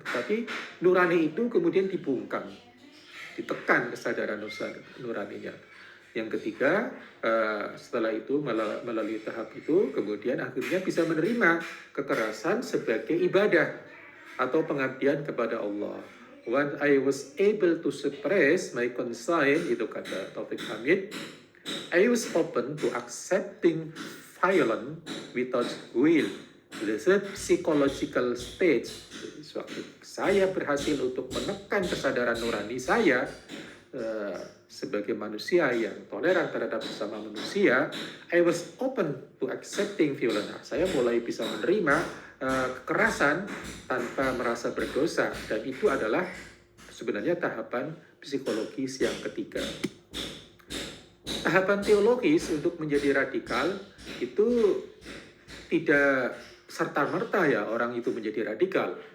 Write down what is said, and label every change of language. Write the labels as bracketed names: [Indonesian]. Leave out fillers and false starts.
[Indonesian] Tapi nurani itu kemudian dibungkam, ditekan kesadaran nuraninya. Yang ketiga, setelah itu melalui tahap itu, kemudian akhirnya bisa menerima kekerasan sebagai ibadah atau pengabdian kepada Allah. [English] When I was able to suppress my conscience, [Indonesian] itu kata [English] Taufik Hamid, I was open to accepting violence without will. The psychological stage. [Indonesian] Suatu saya berhasil untuk menekan kesadaran nurani saya sebagai manusia yang toleran terhadap sesama manusia. [English] I was open to accepting violence. [Indonesian] Saya mulai bisa menerima kekerasan tanpa merasa berdosa, dan itu adalah sebenarnya tahapan psikologis yang ketiga. Tahapan teologis untuk menjadi radikal itu tidak serta-merta ya orang itu menjadi radikal.